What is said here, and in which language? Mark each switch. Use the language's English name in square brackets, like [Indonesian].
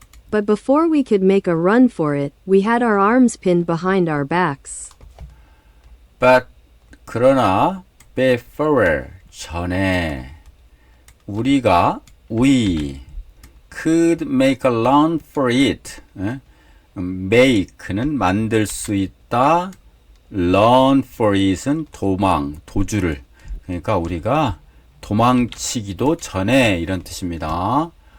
[English] But before we could make a run for it, we had our arms pinned behind our backs. But [Korean] 그러나 [English] before [Korean] 전에 [English] we could make a run for it. [Korean] make는 만들 수 있다. [English] run for it은 [Korean] 도주를. 그러니까 우리가 도망치기도 전에 이런 뜻입니다.